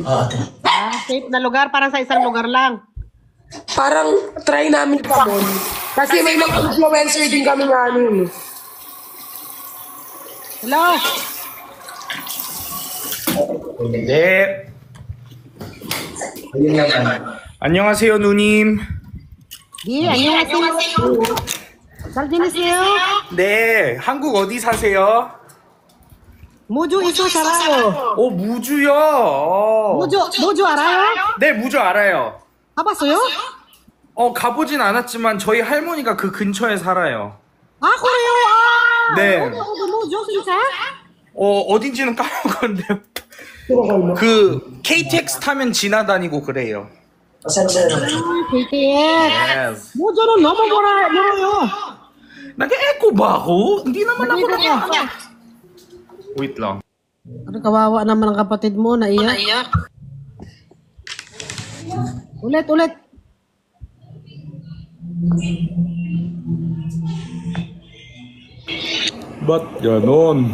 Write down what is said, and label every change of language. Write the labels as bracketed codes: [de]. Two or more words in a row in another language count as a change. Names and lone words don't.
[tl] Safe na lugar, parang sa isang lugar lang. Parang try namin pa doon. Kasi may mga influencer din kami nga [en] Hello? [tl] Hindi. Ayun lang [ko] 안녕하세요, 누님. 네, 안녕하세요. 잘 지내세요? 네, 한국 어디 사세요? 무주에서 살아요. 무주요. 무주 알아요? 네, 무주 알아요. 가봤어요? 가보진 않았지만 저희 할머니가 그 근처에 살아요. 아, 그래요? 아, 네. 어디 무주 진짜? 어딘지는 까먹었는데 그 KTX 타면 지나다니고 그래요. KTX. 무주는 너무 멀어요. [tl] Nag-echo ba ako? Hindi naman ako nag-echo. Wait lang. Ano, kawawa naman ang kapatid mo, naiyak. Ulit. Ba't ganon?